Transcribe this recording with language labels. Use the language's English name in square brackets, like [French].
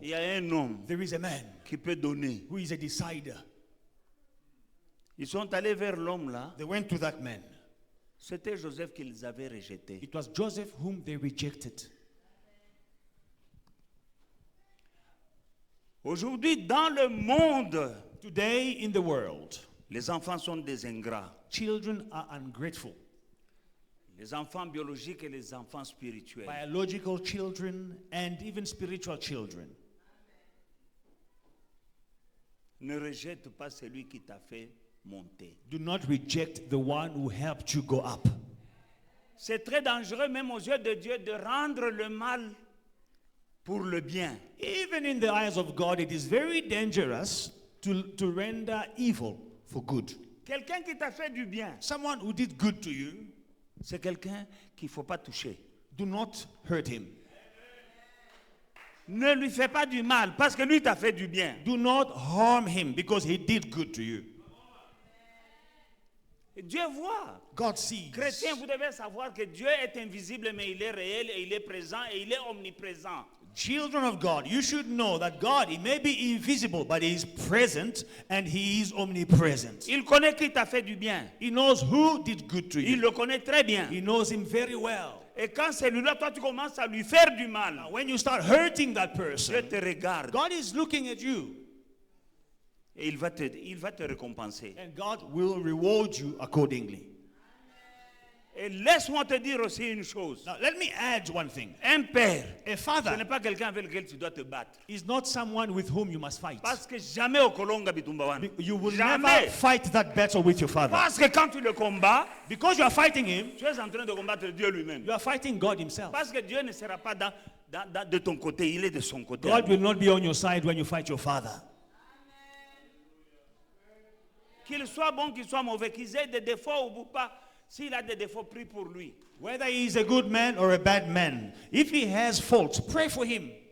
[French] il y a un homme [English] there is a man [French] qui peut donner. [English] who is a decider. [French] Ils sont allés vers l'homme là. [English] They went to that man. [French] C'était Joseph qu'ils avaient rejeté. [English] It was Joseph whom they rejected. [French] Aujourd'hui, dans le monde, [English] Today in the world, [French] les enfants sont des ingrats. [English] children are ungrateful. [French] Les enfants biologiques et les enfants spirituels. [English] Biological children and even spiritual children. [French] Ne rejette pas celui qui t'a fait monter. [English] Do not reject the one who helped you go up. [French] C'est très dangereux, même aux yeux de Dieu, de rendre le mal pour le bien. [English] Even in the eyes of God, it is very dangerous to render evil for good. [French] Quelqu'un qui t'a fait du bien, [English] Someone who did good to you, [French] c'est quelqu'un qu'il ne faut pas toucher. [English] do not hurt him. [French] Ne lui fais pas du mal parce que lui t'a fait du bien. [English] Do not harm him because he did good to you. [French] Et Dieu voit. [English] God sees. [French] Chrétien, vous devez savoir que Dieu est invisible, mais il est réel et il est présent et il est omniprésent. [English] Children of God, you should know that God, he may be invisible, but he is present and he is omnipresent. [French] Il connaît qui t'a fait du bien. [English] He knows who did good to [French] Il [English] you. [French] le connaît très bien. [English] He knows him very well. [French] Et quand celui-là, toi, tu commences à lui faire du mal, [English] Now, when you start hurting that [French] Dieu [English] person, [French] te regarde [English] God is looking at you [French] et il va te récompenser. [English] and God will reward you accordingly. [French] Et laisse-moi te dire aussi une chose. [English] Now, let me add one thing. [French] Un père, [English] A [French] ce n'est [English] father [French] pas quelqu'un avec lequel tu dois te battre. [English] is not someone with whom you must fight. [French] Parce que jamais au Kolonga Bitumbawan. [English] You will [French] Jamais. [English] never fight that battle with your father. [French] Parce que quand tu le combats, [English] Because you are fighting him, [French] tu es en train de combattre Dieu lui-même. [English] you are fighting God himself. [French] Parce que Dieu ne sera pas de ton côté, il est de son côté. [English] God will not be on your side when you fight your father. [French] Qu'il soit bon, qu'il soit mauvais, qu'il ait des défauts ou pas, s'il a des défauts, prie pour lui. [English] Whether he is a good man or a bad man, if he has faults, pray for him.